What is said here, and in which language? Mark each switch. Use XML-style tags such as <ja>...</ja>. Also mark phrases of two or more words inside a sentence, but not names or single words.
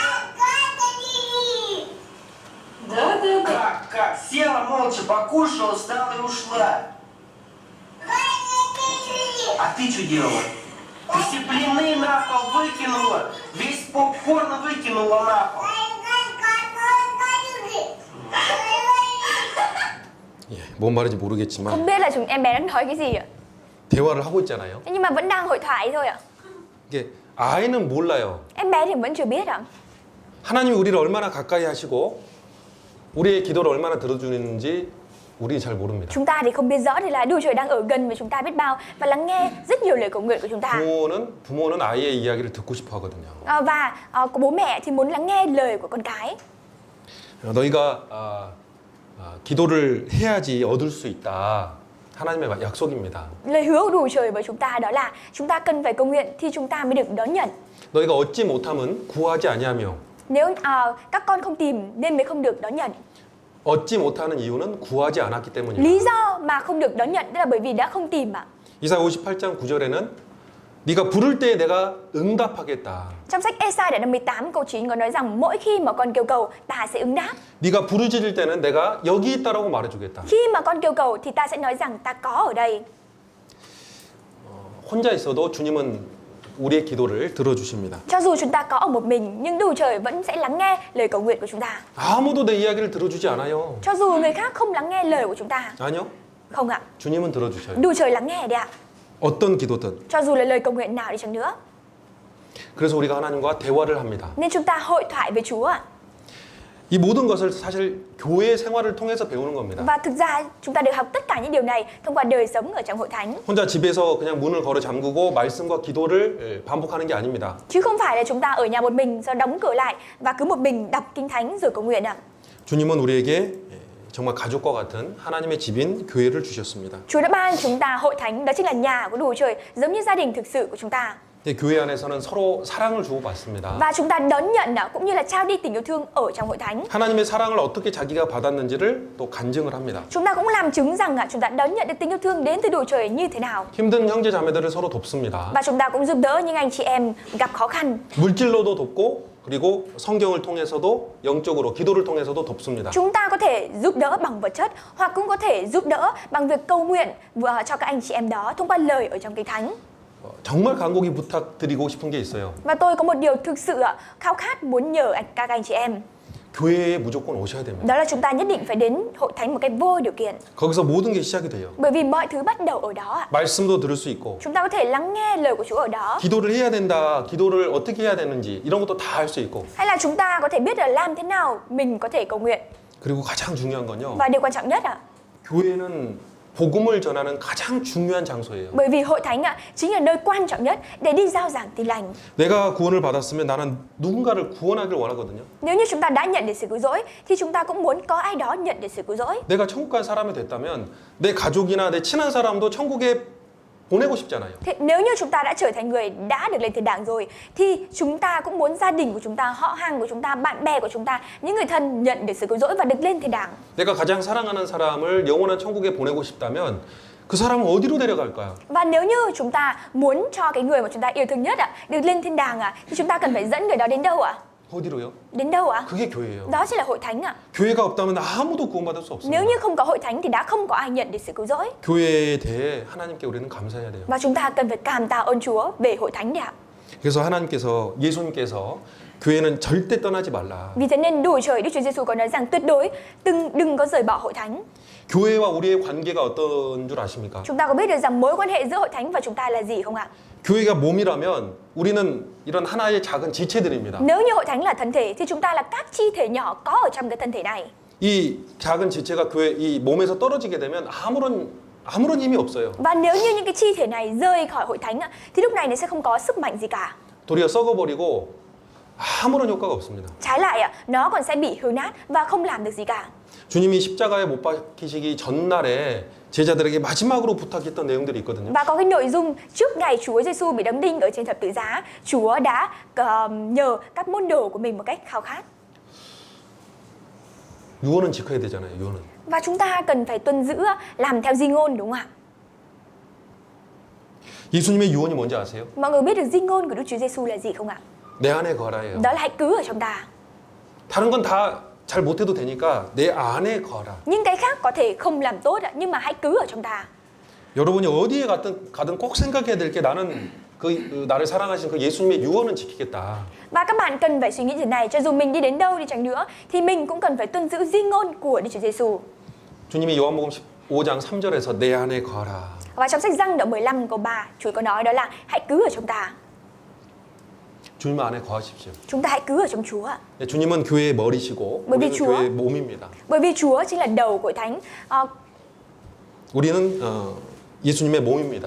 <ru>Да. Как? Села молча, покушала, встала и ушла. А ты что делала? Ты все блины на пол выкинула. Весь попкорн выкинула на пол.</ru> <ko>예, 뭔 말인지 모르겠지만</ko> <vi>Không biết là em bé đang nói cái gì ạ.</vi> <ko>대화를 하고 있잖아요.</ko> <vi>Thế nhưng mà vẫn đang hội thoại thôi ạ.</vi> <ko>이게 아이는 몰라요.</ko> <vi>Em bé thì vẫn chưa biết ạ.</vi> <ko>하나님이 우리를 얼마나 가까이 하시고 우리의 기도를 얼마나 들어주는지 우리는 잘 모릅니다.</ko> <vi>Chúng ta thì không biết rõ thì là Đức Trời đang ở gần với chúng ta biết bao và lắng nghe rất nhiều lời cầu nguyện của chúng ta.</vi> <ko>부모는 아이의 이야기를 듣고 싶어 하거든요.</ko> <vi>Và có bố mẹ thì muốn lắng nghe lời của con cái.</vi> <ko>너희가 기도를 해야지 얻을 수 있다. 하나님의 약속입니다.</ko> <vi>Lời hứa của Đức Trời với chúng ta đó là chúng ta cần phải cầu nguyện thì chúng ta mới được đón nhận.</vi> <ko>너희가 얻지 못하면 구하지 아니하며</ko> <vi>Nếu các con không tìm nên mới không được đón nhận.</vi> <ko>얻지 못하는 이유는 구하지 않았기 때문이다.</ko> <vi>Lý do mà không được đón nhận đó là bởi vì đã không tìm ạ.</vi> <ko>이사야 58장 9절에는 네가 부를 때에 내가 응답하겠다.</ko> <vi>Trong sách Ê-sai đoạn 58 câu 9 có nói rằng mỗi khi mà con kêu cầu ta sẽ ứng đáp.</vi> <ko>네가 부르짖을 때는 내가 여기 있다라고 말해주겠다.</ko> <vi>Khi mà con kêu cầu thì ta sẽ nói rằng ta có ở đây.</vi> <ko>혼자 있어도 주님은 우리의 기도를 들어주십니다.</ko> <vi>Cho dù chúng ta có ở một mình nhưng Đức Trời vẫn sẽ lắng nghe lời cầu nguyện của chúng ta.</vi> <ko>아무도 내 이야기를 들어주지 않아요.</ko> <vi>Cho dù người khác không lắng nghe lời của chúng ta.</vi> <ko>아니요.</ko> <vi>Không ạ.</vi> <ko>주님은 들어주셔요.</ko> <vi>Đức Trời lắng nghe đấy ạ.</vi> <ko>어떤 기도든.</ko> <vi>Cho dù là lời cầu nguyện nào đi chăng nữa.</vi> <ko>그래서 우리가 하나님과 대화를 합니다.</ko> <vi>Nên chúng ta hội thoại với Chúa ạ.</vi> <ko>이 모든 것을 사실 교회 생활을 통해서 배우는 겁니다.</ko> <vi>Và thực ra chúng ta được học tất cả những điều này thông qua đời sống ở trong hội thánh.</vi> <ko>혼자 집에서 그냥 문을 걸어 잠그고 말씀과 기도를 반복하는 게 아닙니다.</ko> <vi>Chứ không phải là chúng ta ở nhà một mình rồi đóng cửa lại và cứ một mình đọc kinh thánh rồi cầu nguyện ạ.</vi> <ko>주님은 우리에게 정말 가족과 같은 하나님의 집인 교회를 주셨습니다.</ko> <vi>Chúa đã ban chúng ta hội thánh, đó chính là nhà của Đức Chúa Trời, giống như gia đình thực sự của chúng ta.</vi> <ko>근데 교회 안에서는 서로 사랑을 주고받습니다.</ko> <vi>Và chúng ta đón nhận cũng như là trao đi tình yêu thương ở trong hội thánh.</vi> <ko>하나님의 사랑을 어떻게 자기가 받았는지를 또 간증을 합니다.</ko> <vi>Chúng ta cũng làm chứng rằng chúng ta đón nhận được tình yêu thương đến từ Đức Chúa Trời như thế nào.</vi> <ko>힘든 형제 자매들을 서로 돕습니다.</ko> <vi>Và chúng ta cũng giúp đỡ những anh chị em gặp khó khăn.</vi> <ko>물질로도 돕고 그리고 성경을 통해서도 영적으로 기도를 통해서도 돕습니다.</ko> <vi>Chúng ta có thể giúp đỡ bằng vật chất hoặc cũng có thể giúp đỡ bằng việc cầu nguyện cho các anh chị em đó thông qua lời ở trong kinh thánh.</vi> <ko>정말 간곡히 부탁드리고 싶은 게 있어요.</ko> <vi>Và tôi có một điều thực sự khao khát muốn nhờ các anh chị em.</vi> <ko>교회에 무조건 오셔야 됩니다.</ko> <vi>Đó là chúng ta nhất định phải đến hội thánh một cách vô điều kiện.</vi> <ko>거기서 모든 게 시작이 돼요.</ko> <vi>Bởi vì mọi thứ bắt đầu ở đó.</vi> <ko>말씀도 들을 수 있고</ko> <vi>Chúng ta có thể lắng nghe lời của Chúa ở đó.</vi> <ko>기도를 해야 된다, 기도를 어떻게 해야 되는지 이런 것도 다 할 수 있고</ko> <vi>Hay là chúng ta có thể biết là làm thế nào mình có thể cầu nguyện.</vi> <ko>그리고 가장 중요한 건요.</ko> <vi>Và điều quan trọng nhất</vi> <ko>교회는 복음을 전하는 가장 중요한 장소예요.</ko> <vi>bởi vì hội thánh chính là nơi quan trọng nhất để đi rao giảng tin lành.</vi> <ko>내가 구원을 받았으면 나는 누군가를 구원하길 원하거든요.</ko> <vi>Nếu như chúng ta đã nhận được sự cứu rỗi thì chúng ta cũng muốn có ai đó nhận được sự cứu rỗi.</vi> <ko>내가 천국 갈 사람이 됐다면 내 가족이나 내 친한 사람도 천국에 보내고 싶잖아요.</ko> <vi>Thế nếu như chúng ta đã trở thành người đã được lên thiên đàng rồi thì chúng ta cũng muốn gia đình của chúng ta, họ hàng của chúng ta, bạn bè của chúng ta, những người thân nhận được sự cứu rỗi và được lên thiên đàng.</vi> <ko>내가 가장 사랑하는 사람을 영원한 천국에 보내고 싶다면 그 사람은 어디로 데려갈까요?</ko> <vi>Và nếu như chúng ta muốn cho cái người mà chúng ta yêu thương nhất được lên thiên đàng thì chúng ta cần phải dẫn người đó đến đâu ạ?</vi> <ko>어디로요?</ko> <vi>Đến đâu ạ?</vi> <ko>그게 교회예요.</ko> <vi>Đó chính là hội thánh ạ.</vi> <ko>교회가 없다면 아무도 구원받을 수 없습니다.</ko> <vi>Nếu như không có hội thánh thì đã không có ai nhận được sự cứu rỗi.</vi> <ko>교회에 대해 하나님께 우리는 감사해야 돼요.</ko> <vi>Và chúng ta cần phải cảm tạ ơn Chúa về hội thánh đấy ạ.</vi> <ko>그래서 하나님께서 예수님께서 교회는 절대 떠나지 말라.</ko> <vi>Vì thế nên Đức Trời, Đức Chúa Giêsu có nói rằng tuyệt đối đừng có rời bỏ hội thánh.</vi> <ko>교회와 우리의 관계가 어떤 줄 아십니까?</ko> <vi>Chúng ta có biết được rằng mối quan hệ giữa hội thánh và chúng ta là gì không ạ?</vi> <ko>교회가 몸이라면 우리는 이런 하나의 작은 지체들입니다.</ko> <vi>Nếu như hội thánh là thân thể thì chúng ta là các chi thể nhỏ có ở trong cái thân thể này.</vi> <ko>이 작은 지체가 교회 이 몸에서 떨어지게 되면 아무런 힘이 없어요.</ko> <vi>Và nếu như những cái chi thể này rời khỏi hội thánh thì lúc này nó sẽ không có sức mạnh gì cả.</vi> <ko>도리어 썩어버리고 아무런 효과가 없습니다.</ko> <vi>Trái lại nó còn sẽ bị hư nát và không làm được gì cả.</vi> <ko>주님이 십자가에 못 박히시기 전날에 제자들에게 마지막으로 부탁했던 내용들이 있거든요.</ko> <vi>Và có cái nội dung trước ngày Chúa Giêsu bị đóng đinh ở trên thập tự giá, Chúa đã nhờ các môn đồ của mình một cách khao khát.</vi> <ko>유언은 지켜야 되잖아요. 유언은.</ko> <vi>Và chúng ta cần phải tuân giữ làm theo di ngôn đúng không ạ?</vi> <ko>예수님의 유언이 뭔지 아세요?</ko> <vi>Mọi người biết được di ngôn của Đức Chúa Giêsu là gì không ạ?</vi> <ko>내 안에 거라예요.</ko> <vi>Đó là hãy cứ ở trong ta.</vi> <ko>다른 건 다 잘 못해도 되니까 내 안에 거라.</ko> <vi>Những cái khác có thể không làm tốt nhưng mà hãy cứ ở trong ta.</vi> <ko>여러분이 어디에 가든 꼭 생각해야 될 게 나는 그 나를 사랑하신 그 예수님의 유언은 지키겠다.</ko> <vi>Và các bạn cần phải suy nghĩ thế này, cho dù mình đi đến đâu đi chăng nữa thì mình cũng cần phải tuân giữ di ngôn của Đức Chúa Giêsu.</vi> <ko>주님이 요한복음 15장 3절에서 내 안에 거라.</ko> <vi>Và trong sách Giăng đoạn 15 câu 3, Chúa có nói đó là hãy cứ ở trong ta.</vi> <ko>주님 안에 거하십시오.</ko> <vi>Chúng ta hãy cứ ở trong Chúa.</vi> <ko>주님은 교회의 머리시고</ko> <vi>bởi vì</vi> <ko>우리는 Chúa 교회의 몸입니다.</ko> <vi>bởi vì Chúa chính là đầu của hội thánh.</vi> <ko>우리는 예수님의 몸입니다.</ko>